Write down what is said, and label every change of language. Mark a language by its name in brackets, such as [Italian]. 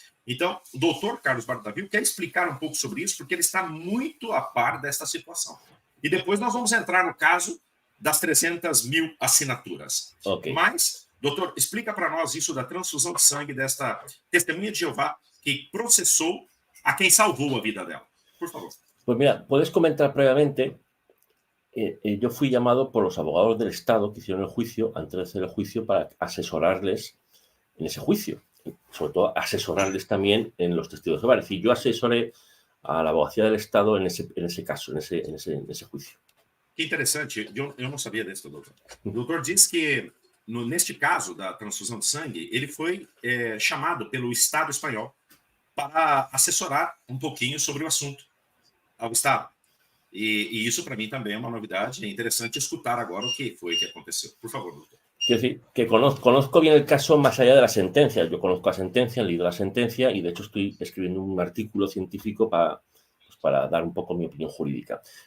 [Portuguese] Então, o doutor Carlos Bardavil quer explicar um pouco sobre isso, porque ele está muito a par desta situação. E depois nós vamos entrar no caso das 300 mil assinaturas. Okay. Mas, doutor, explica para nós isso da transfusão de sangue desta testemunha de Jeová que processou a quem salvou a vida dela. Por favor. [Spanish] Pues mira, puedes comentar previamente. Yo fui llamado por los abogados del Estado que hicieron el juicio, antes de hacer el juicio, para asesorarles en ese juicio. Sobre todo, asesorarles también en los testigos de Jehová. Es decir, yo asesoré a la abogacía del Estado en ese caso, en ese juicio. [Portuguese] Que interessante. Eu não sabia disso, doutor. O doutor diz que, neste caso da transfusão de sangue, ele foi chamado pelo Estado espanhol para assessorar um pouquinho sobre o assunto ao Estado. E isso, [Spanish] para mí, también es una novedad. Es interesante escuchar ahora o que fue que aconteció. Por favor, doctor. Quiero decir, que conozco bien el caso más allá de la sentencia. Yo conozco la sentencia, he leído la sentencia y, de hecho, estoy escribiendo un artículo científico para dar un poco mi opinión jurídica.